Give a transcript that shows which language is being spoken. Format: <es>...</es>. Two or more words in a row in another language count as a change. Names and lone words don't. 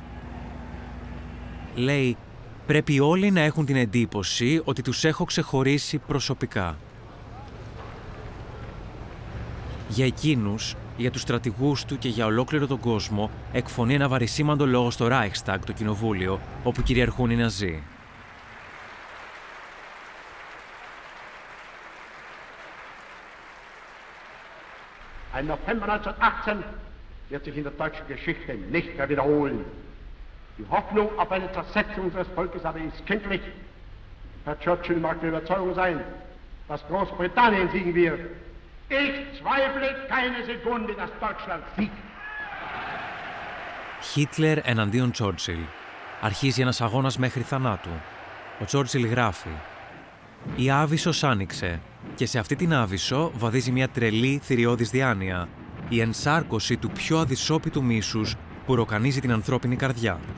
<el>Λέει, πρέπει όλοι να έχουν την εντύπωση ότι τους έχω ξεχωρίσει προσωπικά. Για εκείνους, για τους στρατηγούς του και για ολόκληρο τον κόσμο, εκφωνεί ένα βαρισίμαντο λόγο στο Reichstag, το κοινοβούλιο, όπου κυριαρχούν οι Ναζί.</el> <de>Ein November 1918 wird sich in der deutschen Geschichte nicht mehr wiederholen. Die Hoffnung auf eine Zersetzung unseres Volkes aber ist kindlich. Herr Churchill mag der Überzeugung sein, dass Großbritannien siegen wird. Ich zweifle keine Sekunde, dass Deutschland siegt.</de> <el>Χίτλερ εναντίον Τσόρτσιλ. Αρχίζει ένας αγώνας μέχρι θανάτου. Ο Τσόρτσιλ γράφει: «Η Άβυσσος άνοιξε και σε αυτή την Άβυσσο βαδίζει μια τρελή θηριώδης διάνοια, η ενσάρκωση του πιο αδυσόπιτου μίσους που ροκανίζει την ανθρώπινη καρδιά».</el>